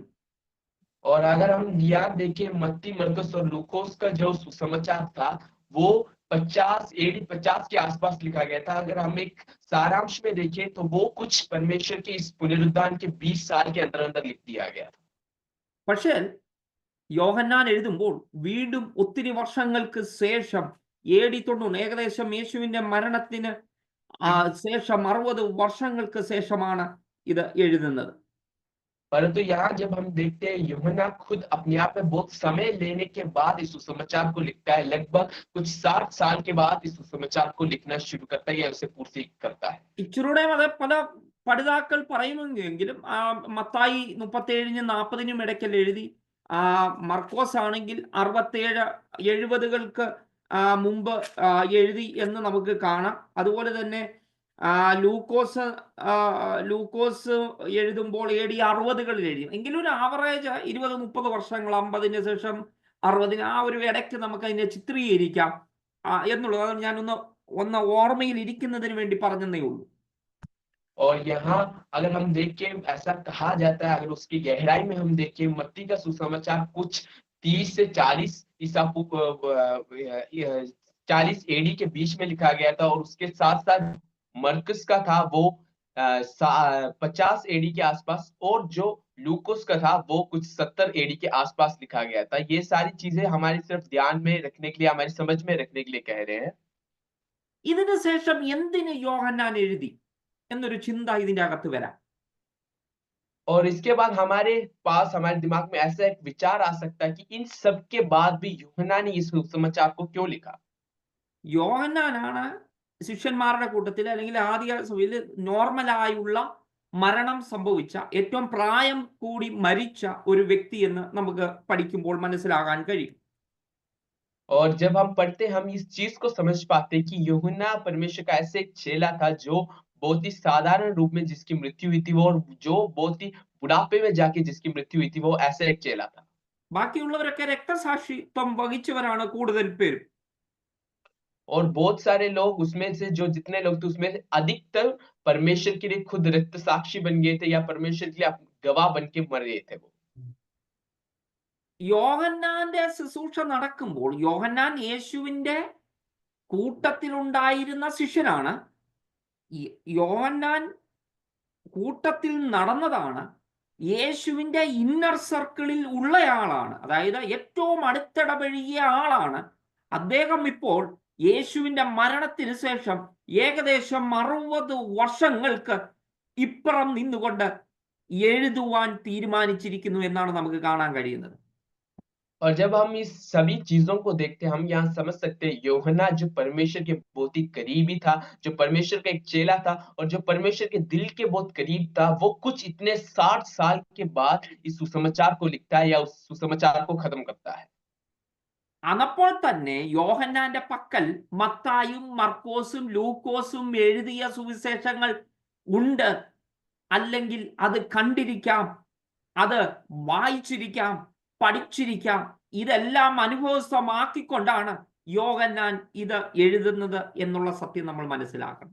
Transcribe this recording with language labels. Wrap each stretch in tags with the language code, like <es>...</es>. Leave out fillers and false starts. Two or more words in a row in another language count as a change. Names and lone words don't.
<hi>और अगर हम याद देखें, मत्ती, मरकुस और लूकोस का जो सुसमाचार था वो 50 के आसपास लिखा गया था। अगर हम एक सारांश में देखें तो वो कुछ परमेश्वर के इस पुनरुत्थान के 20 साल के अंदर अंदर लिख दिया गया था।</hi> <ml>പക്ഷേ യോഹന്നാൻ എഴുതുമ്പോൾ വീണ്ടും ഒത്തിരി വർഷങ്ങൾക്ക് ശേഷം AD 90, ഏകദേശം യേശുവിന്റെ മരണത്തിന് ശേഷം 60 വർഷങ്ങൾക്ക് ശേഷമാണ് ഇത് എഴുതുന്നത്.</ml> <hi>परंतु यहाँ जब हम देखते हैं, यूहन्ना खुद अपने आप में बहुत समय लेने के बाद इस सुसमाचार को लिखता है। लगभग कुछ 60 साल के बाद इस सुसमाचार को लिखना शुरू करता है या उसे पूर्ति करता है।</hi> <ml>ഇച്ചിരൂടെ അത് പല പഠിതാക്കൾ പറയുമെങ്കിലും മത്തായി 37-40 ഇടയ്ക്കൽ എഴുതി. മർക്കോസ് ആണെങ്കിൽ 67-70കൾക്ക് മുമ്പ് എഴുതി എന്ന് നമുക്ക് കാണാം. അതുപോലെ തന്നെ ലൂക്കോസ് എഴുതുമ്പോൾ AD 60കളിൽ എഴുതി. എങ്കിലും ഒരു ആവറേജ് 20-30 വർഷങ്ങൾ, 50-ന് ശേഷം 60, ആ ഒരു ഇടയ്ക്ക് നമുക്ക് അതിനെ ചിത്രീകരിക്കാം എന്നുള്ളത് ഞാൻ ഒന്ന് ഓർമ്മയിൽ ഇരിക്കുന്നതിന് വേണ്ടി പറഞ്ഞതേ ഉള്ളൂ.</ml> <hi>और यहाँ अगर हम देखें, ऐसा कहा जाता है, अगर उसकी गहराई में हम देखें, मत्ती का सुसमाचार कुछ 30 से 40 40 AD के बीच में लिखा गया था। और उसके साथ साथ मरकुस का था वो 50 AD के आसपास, और जो लूकोस का था वो कुछ 70 AD के आसपास लिखा गया था। ये सारी चीजें हमारी सिर्फ ध्यान में रखने के लिए, हमारी समझ में रखने के लिए कह रहे हैं।</hi> <ml>ഇതിനു ശേഷം എന്തിന് യോഹന്നാൻ എഴുതി എന്നൊരു ചിന്ത ഇതിന്റെ അകത്ത് വരാം.</ml> <hi>और इसके बाद हमारे पास, हमारे दिमाग में ऐसा एक विचार आ सकता है कि इन सब के बाद भी यूहन्ना ने इस सुसमाचार को क्यों लिखा।</hi> <ml>യോഹന്നാനാണ് ശിഷ്യന്മാരുടെ കൂട്ടത്തിൽ, അല്ലെങ്കിൽ ആദ്യ സഭയിൽ നോർമലായുള്ള മരണം സംഭവിച്ച, ഏറ്റവും പ്രായം കൂടി മരിച്ച ഒരു വ്യക്തി എന്ന് നമുക്ക് പഠിക്കുമ്പോൾ മനസ്സിലാകാൻ കഴിയും.</ml> <hi>और जब हम पढ़ते, हम इस चीज को समझ पाते कि यूहन्ना परमेश्वर का ऐसे एक चेला था जो बहुत ही साधारण रूप में जिसकी मृत्यु हुई थी, वो, और जो बहुत ही बुढ़ापे में जाके जिसकी मृत्यु हुई थी, वो ऐसा एक चेला था।</hi> <ml>ബാക്കിയുള്ളവരൊക്കെ രക്തസാക്ഷിത്വം വഹിച്ചവരാണ് കൂടുതൽ പേരും.</ml> <hi>और बहुत सारे लोग उसमें से, जो जितने लोग थे उसमें से अधिकतर परमेश्वर के लिए खुद रक्त साक्षी बन गए थे या परमेश्वर के लिए गवाह बन के मर गए थे वो।</hi> <ml>യോഹന്നാന്റെ ശുശ്രൂഷ നടക്കുമ്പോൾ യോഹന്നാൻ യേശുവിന്റെ കൂട്ടത്തിലുണ്ടായിരുന്ന ശിഷ്യനാണ്. യോഹന്നാൻ കൂട്ടത്തിൽ നടന്നതാണ്. യേശുവിന്റെ</ml> <en>inner circle</en> <ml>ഉള്ളയാളാണ്, അതായത് ഏറ്റവും അടുത്തിടപഴകിയ ആളാണ്. അദ്ദേഹം ഇപ്പോൾ യേശുവിന്റെ മരണത്തിന് ശേഷം ഏകദേശം 60 വർഷങ്ങൾക്ക് ഇപ്പുറം നിന്നുകൊണ്ട് എഴുതുവാൻ തീരുമാനിച്ചിരിക്കുന്നു എന്നാണ് നമുക്ക് കാണാൻ കഴിയുന്നത്.</ml> <hi>और जब हम इस सभी चीजों को देखते हैं, हम यहाँ समझ सकते हैं यूहन्ना जो परमेश्वर के बहुत ही करीबी था, जो परमेश्वर का एक चेला था और जो परमेश्वर के दिल के बहुत करीब था, वो कुछ इतने 60 साल के बाद इस सुसमाचार को लिखता है या उस सुसमाचार को खत्म करता है।</hi> <ml>അപ്പോൾ തന്നെ യോഹന്നാന്റെ പക്കൽ മത്തായും മർക്കോസും ലൂക്കോസും എഴുതിയ സുവിശേഷങ്ങൾ ഉണ്ട്, അല്ലെങ്കിൽ അത് കണ്ടിരിക്കാം, അത് വായിച്ചിരിക്കാം, പഠിച്ചിരിക്കാം. ഇതെല്ലാം അനുഭവസ്ഥമാക്കിക്കൊണ്ടാണ് യോഹന്നാൻ ഇത് എഴുതുന്നത് എന്നുള്ള സത്യം നമ്മൾ മനസ്സിലാക്കണം.</ml>